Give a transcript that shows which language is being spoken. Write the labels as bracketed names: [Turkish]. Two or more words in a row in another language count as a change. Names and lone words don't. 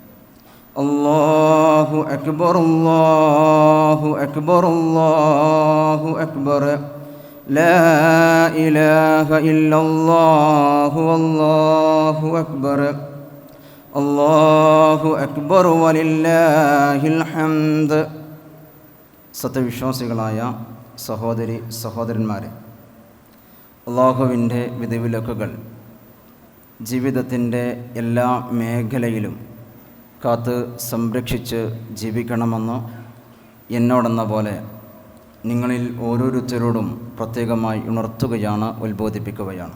[Arabic] الله أكبر الله أكبر الله أكبر، لا إله إلا الله والله أكبر، الله أكبر ولله الحمد. [Malayalam] സത്യവിശ്വാസികളായ സഹോദരി സഹോദരന്മാരെ, അല്ലാഹുവിൻ്റെ വിധിവിലക്കുകൾ ജീവിതത്തിൻ്റെ എല്ലാ മേഖലയിലും കാത്ത് സംരക്ഷിച്ച് ജീവിക്കണമെന്ന് എന്നോടെന്ന പോലെ നിങ്ങളിൽ ഓരോരുത്തരോടും പ്രത്യേകമായി ഉണർത്തുകയാണ്, ഉത്ബോധിപ്പിക്കുകയാണ്.